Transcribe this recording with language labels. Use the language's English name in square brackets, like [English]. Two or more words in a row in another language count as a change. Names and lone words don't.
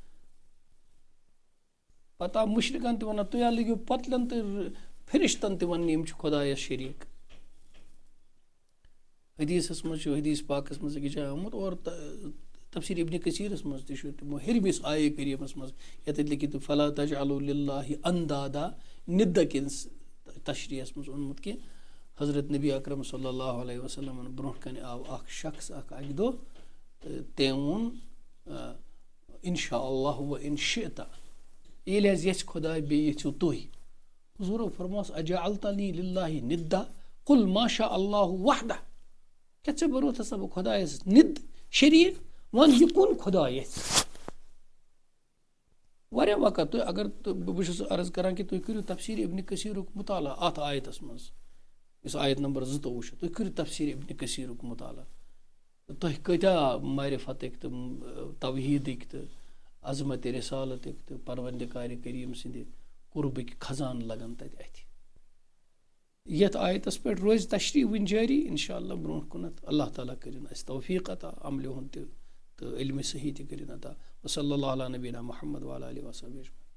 [Kashmiri] پتہٕ آو مُشرِکن تہِ وَنان تُہۍ ہا لٔگِو پتلن تہٕ فرشتن تہِ وَننہِ یِم چھِ خۄدایس شریٖک. حدیٖثس منٛز چھُ حدیٖث پاکس منٛز أکِس جایہِ آمُت، اور تفسیٖر ابنِ کثیٖرس منٛز تہِ چھُ تِمو ہیٚرمِس آیے کریٖمس منٛز ییٚتٮ۪تھ لیکھِتھ [Arabic] فلا تجعلوا للہ اندادا [Kashmiri] نِدہ کِس تشریحس منٛز اوٚنمُت کہِ حضرت نبی اکرم [Arabic] صلی اللہ علیہ وسلمن [Kashmiri] برونٛٹھ کنہِ آو اکھ شخص اکہِ دۄہ تہٕ تٔمۍ ووٚن [Arabic] انشاء اللہ و ان شئت، [Kashmiri] ییٚلہِ حظ یژھِ خۄداے بیٚیہِ یژھِو تُہۍ. حضوٗرو فرموس [Arabic] اجعلتنی للہ نِدہ قل ما شاء اللہ وحدہ. [Kashmiri] کیٛاہ ژےٚ بنوتھ ہسا بہٕ خۄدایس نِد شریٖک؟ وَن یہِ کُن خۄدا یژھِ. واریاہ وقت تُہۍ اگر بہٕ چھُس عرض کران کہِ تُہۍ کٔرِو تفسیٖر ابنِ کثیٖرُک مطالعہ اتھ آیتس منٛز یُس آیت نمبر 22 چھُ، تُہۍ کٔرِو تفسیٖر ابنِ کثیٖرُک مطالعہ. تۄہہِ کۭتیاہ معرفتٕکۍ تہٕ توحیٖدٕکۍ تہٕ عظمتِ رسالتٕکۍ تہٕ پروردگارِ کریٖم سٕنٛدِ قربٕکۍ خزانہٕ لگن تتہِ اتھِ. یتھ آیتس پٮ۪ٹھ روزِ تشریح وٕنہِ جٲری [Arabic] انشاء اللہ [Kashmiri] برونٛٹھ کُنتھ. اللہ تعالیٰ کٔرِنۍ اَسہِ توفیٖق عطا عملہِ ہُنٛد تہِ تہٕ علمِ صحیح تہِ کٔرِنۍ عطا. [Arabic] وصلی اللہ علیٰ نبینا محمد وعلیٰ آلہ وصحبہ اجمعین.